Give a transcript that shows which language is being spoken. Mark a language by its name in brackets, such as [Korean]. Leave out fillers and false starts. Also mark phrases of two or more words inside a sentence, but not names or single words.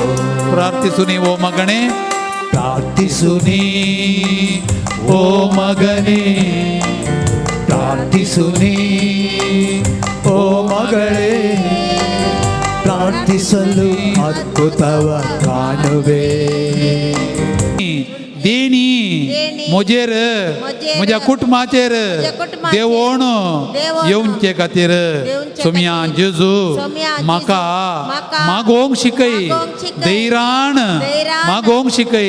[Kannada] ಪ್ರಾರ್ಥಿಸು ನೀ ಓ ಮಗನೇ, ಪ್ರಾರ್ಥಿಸು ನೀ ಓ ಮಗನೇ, ಪ್ರಾರ್ಥಿಸು ನೀ ಓ ಮಗಳೇ, ಪ್ರಾರ್ಥಿಸಲು ಅದ್ಭುತವ ಕಾಣುವೆ. [Konkani] देणी मुजेर म्हज्या कुटुंबाचेर देवोण येवचे खातीर सोम्या जेजू म्हाका मागोंक शिकय, धैर्यान मागोंक शिकय.